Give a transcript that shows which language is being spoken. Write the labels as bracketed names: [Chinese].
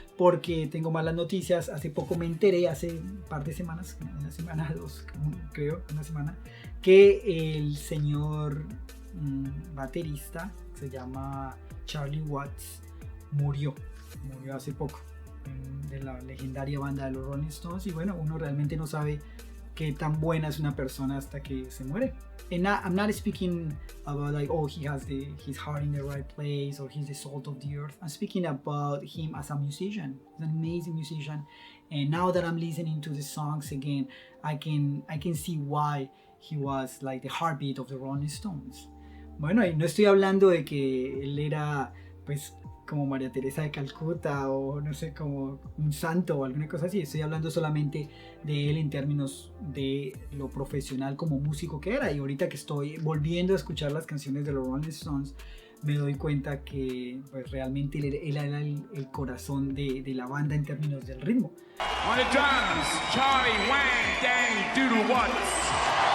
[Spanish] Porque tengo malas noticias. Hace poco me enteré, hace un par de semanas, una semana, dos, creo, una semana, que el señor baterista, se llama Charlie Watts, murió hace poco, de la legendaria banda de los Rolling Stones. Y bueno, uno realmente no sabe qué tan buena es una persona hasta que se muere. [English] And I'm not speaking about like, oh, he has his heart in the right place or he's the salt of the earth. I'm speaking about him as a musician. He's an amazing musician. And now that I'm listening to the songs again, I can see why he was like the heartbeat of the Rolling Stones. [Spanish] Bueno, y no estoy hablando de que él era pues como María Teresa de Calcuta o no sé, como un santo o alguna cosa así. Estoy hablando solamente de él en términos de lo profesional como músico que era. Y ahorita que estoy volviendo a escuchar las canciones de los Rolling Stones, me doy cuenta que pues realmente él era el corazón de la banda en términos del ritmo. [English] On the drums, Charlie Wang Dang Doodle Watts.